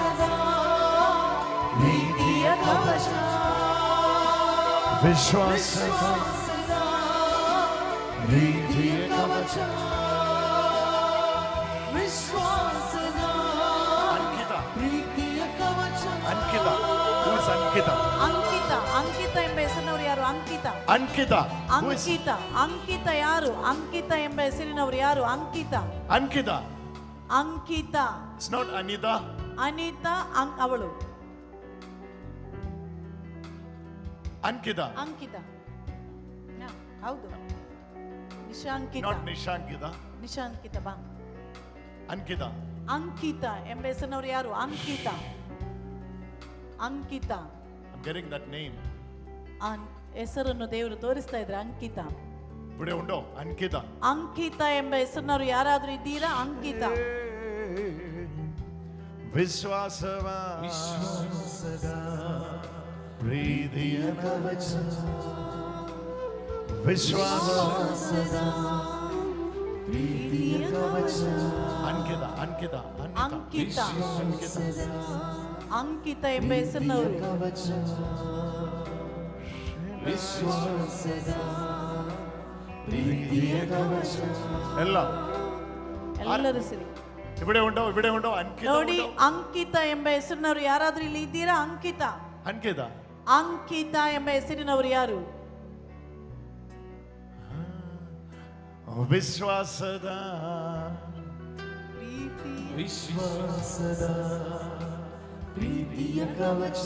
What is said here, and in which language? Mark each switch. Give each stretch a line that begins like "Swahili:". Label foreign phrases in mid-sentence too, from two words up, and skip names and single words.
Kannada: ಪ್ರೀತಿಯ ಕವಚ, ವಿಶ್ವಾಸದ ಪ್ರೀತಿಯ ಕವಚ. ವಿಶ್ವಾಸದ ಅಂಕಿತ ಪ್ರೀತಿಯ ಕವಚ. ಅಂಕಿತ,
English: who is Ankita?
Kannada: ಅಂಕಿತ ಅಂಕಿತ ಅಂಕಿತ ಎಂಬ ಹೆಸರಿನವರು ಯಾರು? ಅಂಕಿತ ಅಂಕಿತ ಅಂಕಿತ ಅಂಕಿತ ಯಾರು? ಅಂಕಿತ ಎಂಬ ಹೆಸರಿನವರು ಯಾರು? ಅಂಕಿತ ಅಂಕಿತ ಅಂಕಿತ.
English: It's not Anita.
Kannada: ಅನಿತಾ ಅವಳು ಅಂಕಿತ ಅಂಕಿತ ಹೌದು. ನಿಶಾಂಕಿತ ನಾಟ್ ನಿಶಾಂಕಿತ. ನಿಶಾಂಕಿತ ಬಾ. ಅಂಕಿತ ಅಂಕಿತ ಎಂಬ ಹೆಸರಿನವರು ಯಾರು? ಅಂಕಿತ ಅಂಕಿತ.
English: I'm getting that name.
Kannada: ಆ ಹೆಸರನ್ನು ದೇವರು ತೋರಿಸ್ತಾ ಇದ್ರೆ ಅಂಕಿತ.
Malayalam: ഇവിടെ ഉണ്ടോ ಅಂಕಿತ?
Kannada: ಅಂಕಿತ ಎಂಬ ಹೆಸರಿನವರು ಯಾರಾದ್ರೂ ಇದ್ದೀರಾ? ಅಂಕಿತ. ವಿಶ್ವಾಸವ ಪ್ರೀತಿಯ ಕವಚ ವಿಶ್ವಾಸದ ಪ್ರೀತಿಯ ಕವಚ. ಅಂಕಿತ ಅಂಕಿತ ಅಂಕಿತ ಅಂಕಿತ ಎಂಬ ಹೆಸರಿನವರು ಎಲ್ಲರೂ ಸರಿ.
Malayalam: ഇവിടെ ഉണ്ടോ ಅಂಕಿತ
Kannada: ನೋಡಿ, ಅಂಕಿತ ಎಂಬ ಹೆಸರಿನವರು ಯಾರಾದ್ರೂ ಇಲ್ಲಿ ಇದ್ದೀರಾ? ಅಂಕಿತ ಅಂಕಿತ ಅಂಕಿತ ಎಂಬ ಹೆಸರಿನವರು ಯಾರು? ವಿಶ್ವಾಸದ ಪ್ರೀತಿಯ ಕವಚ.